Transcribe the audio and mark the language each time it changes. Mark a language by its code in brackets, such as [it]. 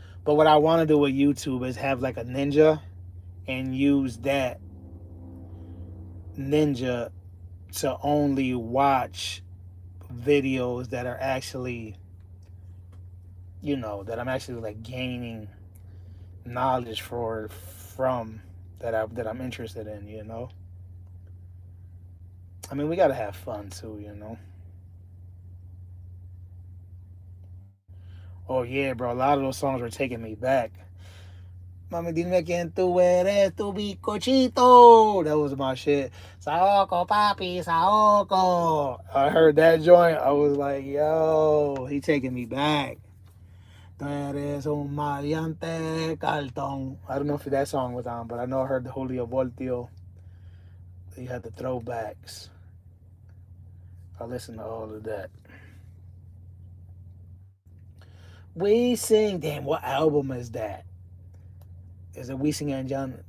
[en] But what I want to do with YouTube is have like a ninja and use that ninja to only watch videos that are actually, that I'm actually like gaining knowledge from that I'm interested in. I mean, we gotta have fun too. Oh yeah, bro, a lot of those songs were taking me back. [es] Mami, dime quién tú eres, tu bizcochito. [en] That was my shit. [es] Saoko, papi, Saoko. [en] I heard that joint. I was like, yo, he taking me back. [es] Tú eres un maleante cartón. [en] I don't know if that song was on, but I know I heard the Julio Voltio. He had the throwbacks. I listened to all of that. We Sing. Damn, what album is that? Is it We Sing and John?